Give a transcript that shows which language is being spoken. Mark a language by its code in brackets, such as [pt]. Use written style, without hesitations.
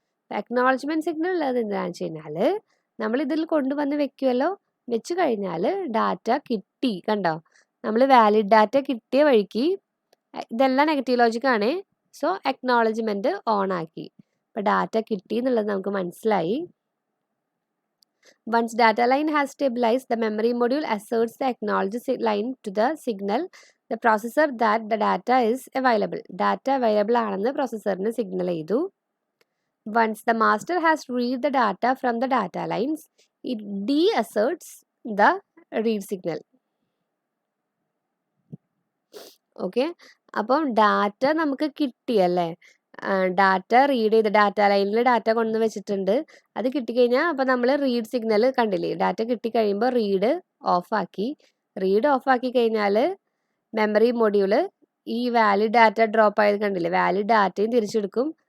[ml] Acknowledgement signal ഉള്ളത് എന്താണെന്ന് വെച്ച് കഴിഞ്ഞാൽ നമ്മൾ ഇതിൽ കൊണ്ടുവന്ന് വെക്കുമല്ലോ, വെച്ച് കഴിഞ്ഞാൽ ഡാറ്റ കിട്ടി, കണ്ടോ, നമ്മൾ വാലിഡ് ഡാറ്റ കിട്ടിയ വഴിക്ക് ഇതെല്ലാം നെഗറ്റീവ് ലോജിക്കാണ്. സോ അക്നോളജ്മെന്റ് ഓൺ ആക്കി. അപ്പോൾ ഡാറ്റ കിട്ടി എന്നുള്ളത് നമുക്ക് മനസ്സിലായി. [en] Once data line has stabilized, the memory module asserts the acknowledge line to the signal the processor that the data is available. Data available [ml] ആണെന്ന് പ്രോസസ്സറിന് സിഗ്നൽ ചെയ്തു. [en] Once the master has read the data from the data lines, it deasserts the read signal. Okay. [ml] അപ്പം data നമുക്ക് കിട്ടിയല്ലേ, data read ചെയ്ത് data ലൈനിൽ data കൊണ്ടു വെച്ചിട്ടുണ്ട്. അത് കിട്ടിക്കഴിഞ്ഞാൽ അപ്പോൾ നമ്മൾ റീഡ് സിഗ്നൽ കണ്ടില്ലേ, ഡാറ്റ കിട്ടിക്കഴിയുമ്പോൾ റീഡ് ഓഫ് ആക്കി കഴിഞ്ഞാൽ മെമ്മറി മൊഡ്യൂള് ഈ വാലിഡ് ഡാറ്റ ഡ്രോപ്പ് ആയത് കണ്ടില്ലേ, വാലിഡ് ഡാറ്റയും തിരിച്ചെടുക്കും.